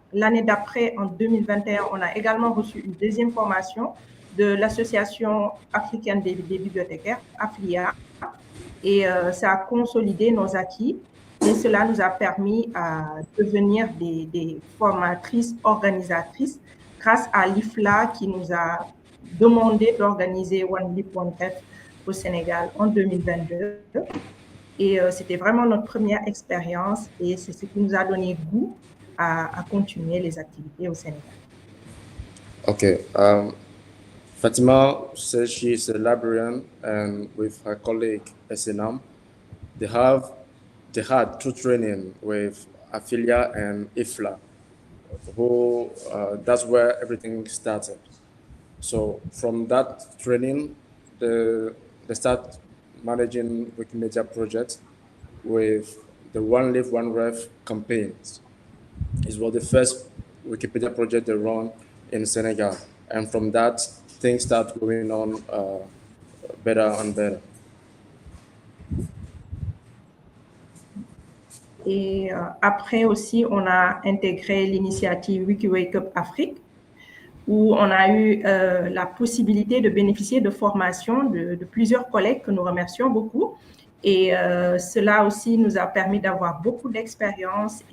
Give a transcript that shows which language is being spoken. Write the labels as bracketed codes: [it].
[fr] l'année d'après, en 2021, on a également reçu une deuxième formation de l'Association africaine des bibliothécaires, AFLIA, et ça a consolidé nos acquis et cela nous a permis à devenir des formatrices organisatrices grâce à l'IFLA qui nous a demandé d'organiser One Lip One F au Sénégal en 2022. Et c'était vraiment notre première expérience et c'est ce qui nous a donné goût à continuer les activités au Sénégal. [en] Okay. Fatima says she is a librarian, and with her colleague Esenam, they had two training with Afilia and IFLA, who that's where everything started. So from that training, they start managing Wikimedia projects with the One Live, One Ref campaigns. It was the first Wikipedia project they run in Senegal. And from that, things start going on better and better. [fr] Et après aussi, on a intégré l'initiative WikiAfrica Afrique, où on a eu la possibilité de bénéficier de formations de plusieurs collègues que nous remercions beaucoup. Et cela aussi nous a permis d'avoir beaucoup d'expérience.